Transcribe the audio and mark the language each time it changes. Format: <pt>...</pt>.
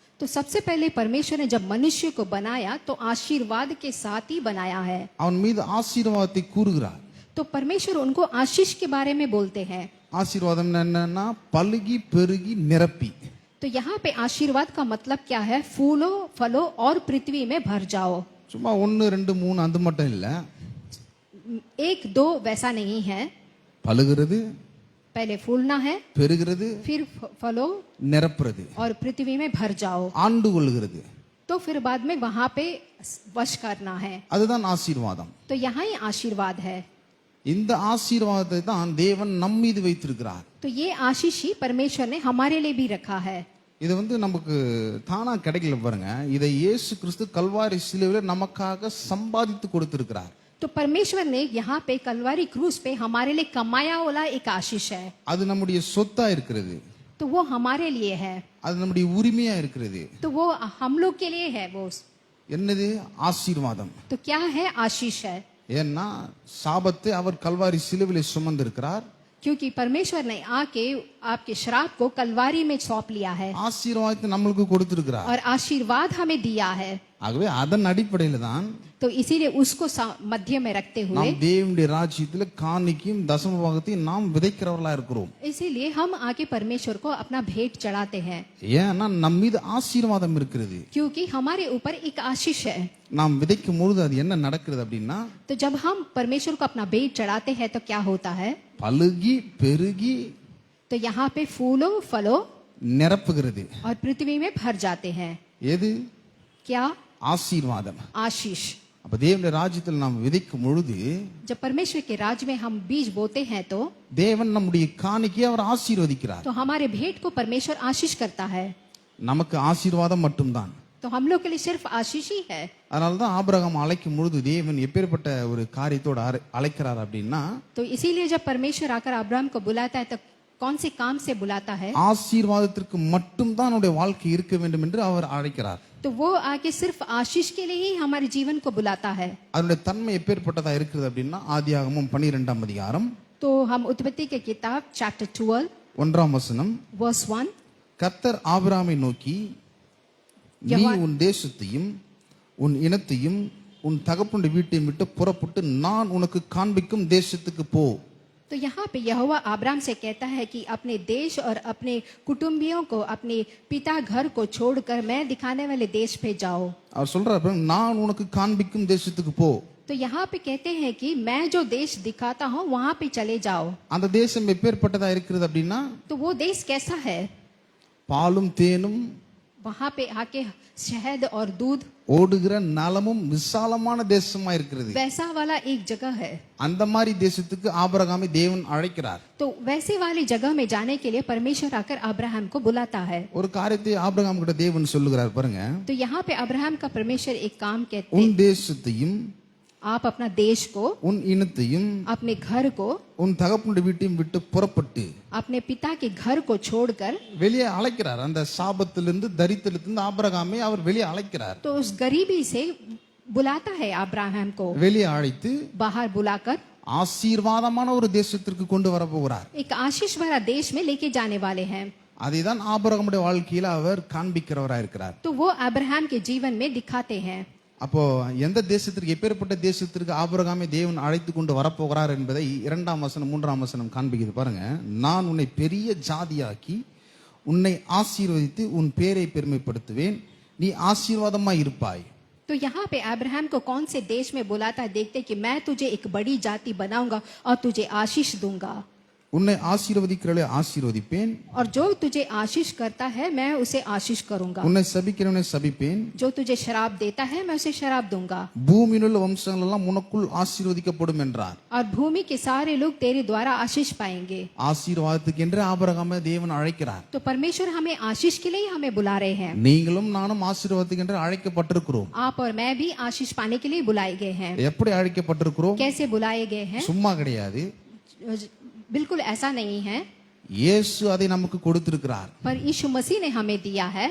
<hi>तो तो सबसे पहले परमेश्वर ने जब मनुष्य को बनाया तो आशीर्वाद के साथ ही बनाया है।</hi> <ta>அவன் மீது ஆசீர்வாதத்தை கூறுகிறார்.</ta> <hi>तो परमेश्वर उनको आशीष के बारे में बोलते हैं।</hi> <ta>ஆசீர்வாதம் என்னன்னா பலுகி பெருகி நிரப்பி.</ta> <hi>तो यहाँ पे आशीर्वाद का मतलब क्या है? फूलो फलो और पृथ्वी में भर जाओ।</hi> <ta>சும்மா 1 2 3 அது மட்டும் இல்ல.</ta> <hi>1 2 वैसा नहीं है।</hi> <ta>பலுகிறது,</ta> <hi>पहले फूलना है,</hi> <ta>பெருகிறது,</ta> <hi>फिर फलो</hi> <ta>நிரப்புறது,</ta> <hi>और पृथ्वी में भर जाओ,</hi> <ta>ஆண்டு கொள்கிறது.</ta> <hi>तो फिर बाद में वहां पे वश करना है।</hi> <ta>அதுதான் ஆசீர்வாதம்.</ta> <hi>तो यहाँ ही आशीर्वाद है।</hi> <ta>இந்த ஆசீர்வாதத்தை தான் தேவன் நம் மீது வைத்திருக்கிறார்.</ta> <hi>तो ये आशीष ही परमेश्वर ने हमारे लिए भी रखा है।</hi> <ta>இது நமக்கு தானா கிடைக்கல பாருங்க. இதை இயேசு கிறிஸ்து கல்வாரி சிலுவையில நமக்காக சம்பாதித்து கொடுத்திருக்கிறார்.</ta> <hi>तो परमेश्वर ने यहाँ पे कलवारी क्रूस पे हमारे लिए कमाया वाला एक आशीष है।</hi> <ta>அது நம்முடைய சொத்தா இருக்கிறது.</ta> <hi>तो वो हमारे लिए है।</hi> <ta>அது நம்முடைய உரிமையா இருக்கிறது.</ta> <hi>तो वो हम लोग के लिए है। वो</hi> <ta>என்னது? ஆசீர்வாதம்.</ta> <hi>तो क्या है? आशीष है।</hi> <ta>ஏன்னா சாபத்தை அவர் கல்வாரி சிலுவையில சுமந்திருக்கிறார்.</ta> <hi>क्योंकि परमेश्वर ने आके आपके श्राप को कलवारी में सौंप लिया है</hi> <ta>ஆசீர்வாதத்தை நம்மளுக்கு கொடுத்திருக்கிறார்.</ta> <hi>और आशीर्वाद हमें दिया है।</hi> <ta>ஆகவே அதன் அடிப்படையில தான்</ta> <hi>तो इसीलिए उसको मध्य में रखते हुए</hi> <ta>நாம் தேவனுடைய ராஜ்யத்துல காணிக்கையும் தசம பாகத்தையும் நாம் விதைக்கிறவர்களா இருக்கிறோம்.</ta> <hi>इसीलिए हम आके परमेश्वर को अपना भेंट चढ़ाते हैं।</hi> <ta>ஏன்னா நம் மீது ஆசீர்வாதம் இருக்கிறது.</ta> <hi>क्योंकि हमारे ऊपर एक आशीष है।</hi> <ta>நாம் விதைக்கும் பொழுது அது என்ன நடக்கிறது அப்படின்னா,</ta> <hi>तो जब हम परमेश्वर को अपना भेंट चढ़ाते हैं तो क्या होता है?</hi> <ta>பலுகி பெருகி</ta> <hi>तो यहाँ पे फूलो फलो</hi> <ta>நிரப்புகிறது.</ta> <hi>और पृथ्वी में भर जाते हैं।</hi> <ta>எது?</ta> <hi>क्या?</hi> <ta>ஆசீர்வாதம்.</ta> <hi>आशीष।</hi> <ta>அப்ப தேவனுடைய ராஜ்யத்தில் நாம் விதைக்கும் பொழுது</ta> <hi>जब परमेश्वर के राज में हम बीज बोते हैं तो</hi> <ta>தேவன் நம்முடைய காணிக்கையை அவர் ஆசீர்வதிக்கிறார்.</ta> <hi>तो हमारे भेंट को परमेश्वर आशीष करता है।</hi> <ta>நமக்கு ஆசீர்வாதம் மட்டும்தான்.</ta> <hi>तो हम लोग के लिए सिर्फ आशीष ही है।</hi> <ta>அதனாலதான் ஆபிரகாம் அழைக்கும் பொழுது தேவன் எப்பேற்பட்ட ஒரு காரியத்தோட அழைக்கிறார் அப்படின்னா,</ta> <hi>तो इसीलिए जब परमेश्वर आकर अब्राहम को बुलाता है तो कौन से काम से बुलाता है?</hi> <ta>ஆசீர்வாதத்திற்கு மட்டும்தான் நம்முடைய வாழ்க்கை இருக்க வேண்டும் என்று அவர் அழைக்கிறார்.</ta> <hi>तो वो आके सिर्फ आशीष के लिए ही हमारे जीवन को बुलाता है।</hi> <ta>அதனுடைய தன்மை எப்பேற்பட்டதா இருக்குது அப்படின்னா, ஆதியாகமம் 12ஆம் அதிகாரம்</ta> <hi>तो हम उत्पत्ति के किताब चैप्टर 12</hi> <ta>1ஆம் வசனம்,</ta> <hi>वर्स 1,</hi> <ta>கர்த்தர் ஆபிரகாமை நோக்கி, நீ உன் தேசத்தையும் உன் இனத்தையும் உன் தகப்பனுடைய வீட்டையும் விட்டு புறப்பட்டு நான் உனக்கு காண்பிக்கும் தேசத்துக்கு போ.</ta> <hi>तो यहाँ पे यहोवा अब्राहम से कहता है कि अपने देश और अपने कुटुंबियों को, अपने पिता घर को छोड़कर मैं दिखाने वाले देश पे जाओ।</hi> <ta>அவர் சொல்றாரு, நான் உனக்கு காண்பிக்கும் தேசத்துக்கு போ.</ta> <hi>तो यहाँ पे कहते हैं कि मैं जो देश दिखाता हूँ वहां पे चले जाओ।</hi> <ta>அந்த தேசம் எப்பேற்பட்டதா இருக்கிறது அப்படின்னா,</ta> <hi>तो वो देश कैसा है?</hi> <ta>பாலும் தேனும்</ta> <hi>वहां पे आके शहद और दूध</hi> <ta>ஓடுகிற நலமும் விசாலமான தேசமா இருக்கிறது.</ta> <hi>वैसा वाला एक जगह है।</hi> <ta>அந்த மாதிரி தேசத்துக்கு ஆபிரகாமை தேவன் அழைக்கிறார்.</ta> <hi>तो वैसे वाली जगह में जाने के लिए परमेश्वर आकर अब्राहम को बुलाता है।</hi> <ta>ஒரு காரியத்தை ஆபிரகாம் கிட்ட தேவன் சொல்லுகிறார் பாருங்க.</ta> <hi>तो यहाँ पे अब्राहम का परमेश्वर एक काम कहते</hi> <ta>உன்</ta> <hi>हैं,</hi> <ta>தேசத்தையும்</ta> <hi>आप अपना देश को,</hi> <ta>உன் இனத்தையும்</ta> <hi>अपने घर को,</hi> <ta>உன் தகப்பனுடைய வீட்டையும் விட்டு புறப்பட்டு</ta> <hi>अपने पिता के घर को छोड़कर,</hi> <ta>வெளியே அழைக்கிறார். அந்த சாபத்திலிருந்து தரித்திரத்திலிருந்து ஆபிரகாமை அவர் வெளியே அழைக்கிறார்.</ta> <hi>तो उस गरीबी से बुलाता है अब्राहम को,</hi> <ta>வெளியே அழைத்து</ta> <hi>बाहर बुलाकर</hi> <ta>ஆசீர்வாதமான ஒரு தேசத்திற்கு கொண்டு வர போகிறார்.</ta> <hi>एक आशीष भरा देश में लेके जाने वाले हैं।</hi> <ta>அதைதான் ஆபிரகாமுடைய வாழ்க்கையில அவர் காண்பிக்கிறவராக இருக்கிறார்.</ta> <hi>तो वो अब्राहम के जीवन में दिखाते हैं।</hi> <ta>அப்போ எந்த தேசத்திற்கு, எப்பேற்பட்ட தேசத்திற்கு ஆபிரகாமை தேவன் அழைத்து கொண்டு வரப்போகிறார் என்பதை 2ஆம் வசனம் 3ஆம் வசனம் காண்பிக்குது பாருங்க. நான் உன்னை பெரிய ஜாதியாக்கி உன்னை ஆசீர்வதித்து உன் பேரை பெருமைப்படுத்துவேன், நீ ஆசீர்வாதமாய் இருப்பாய்.</ta> <hi>तो यहाँ पे अब्राहम को कौन से देश में बुलाता है? देखते कि मैं तुझे एक बड़ी जाति बनाऊंगा और तुझे आशीष दूंगा।</hi> <ta>உன்னை ஆசீர்வதிக்கிறவளை ஆசீர்வதிப்பேன்,</ta> <hi>और जो तुझे आशीष करता है मैं उसे आशीष करूंगा।</hi> <ta>உன்னை சபிக்கிறவனை சபிப்பேன்,</ta> <hi>जो तुझे शराब देता है मैं उसे शराब दूंगा।</hi> <ta>பூமியில் உள்ள வம்சங்கள் எல்லாம் உனக்குள் ஆசீர்வதிக்கப்படும் என்றார்.</ta> <hi>और भूमि के सारे लोग तेरे द्वारा आशीष पाएंगे।</hi> <ta>ஆசீர்வாதத்துக்கு என்று ஆபிரகாமை தேவன் அழைக்கிறார்.</ta> <hi>तो परमेश्वर हमें आशीष के लिए हमें बुला रहे हैं।</hi> <ta>நீங்களும் நானும் ஆசீர்வாதத்துக்கு என்று அழைக்கப்பட்டிருக்கிறோம்.</ta> <hi>आप और मैं भी आशीष पाने के लिए बुलाए गए हैं।</hi> <ta>எப்படி அழைக்கப்பட்டிருக்கிறோம்?</ta> <hi>कैसे बुलाए गए हैं?</hi> <ta>சும்மா கிடையாது.</ta> <hi>बिल्कुल ऐसा नहीं है।</hi> <ta>இயேசு அதை நமக்கு கொடுத்திருக்கிறார்.</ta> <hi>पर यीशु मसीह ने हमें दिया है.</hi>